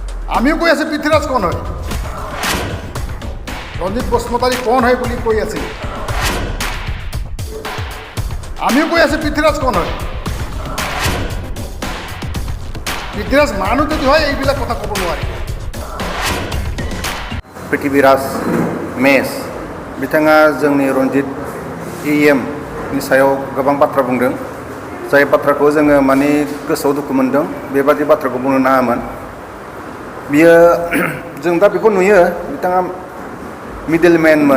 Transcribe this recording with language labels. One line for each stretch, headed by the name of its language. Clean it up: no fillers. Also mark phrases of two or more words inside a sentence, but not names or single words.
Assamese: আমিও কৈ আছোঁ পৃথ্বীৰাজ কোন হয়, ৰঞ্জিত বসুমতাৰী কোন হয় বুলি কৈ আছে। আমিও কৈ আছোঁ পৃথ্বীৰাজ কোন হয়। পৃথ্বীৰাজ মানুহ যদি হয় এইবিলাক কথা ক'ব নোৱাৰে।
Bodo: पृथ्वीराज मेस बिथाङा जोंनि रन्जित EM नि सायाव गोबां बाथ्रा बुंदों, जाय बाथ्राखौ जोङो माने गोसोआव दुखु मोनदों। बेबादि बाथ्राखौ बुंनो नाङामोन। बियो जों दा बेखौ नुयो, बिथाङा मिडलमेनमोन।